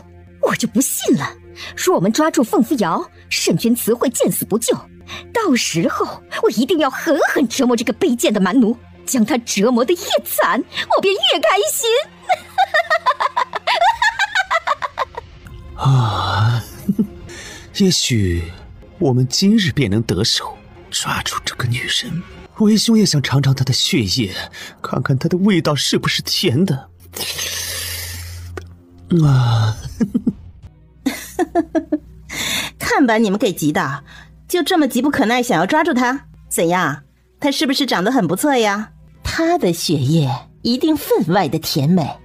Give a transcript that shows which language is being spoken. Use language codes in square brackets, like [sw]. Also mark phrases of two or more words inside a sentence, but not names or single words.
[zh] 我就不信了，說我們抓住鳳扶搖，沈君慈會見死不救。到時候我一定要狠狠折磨這個卑賤的蠻奴， 將他折磨得越慘，我便越開心。啊，也許我們今日便能得手，抓住這個女人。為兄也想嘗嘗她的血液，看看她的味道是不是甜的。啊，看把你們給急的，就這麼急不可耐想要抓住她？怎樣？她是不是長得很不錯呀？她的血液一定分外的甜美。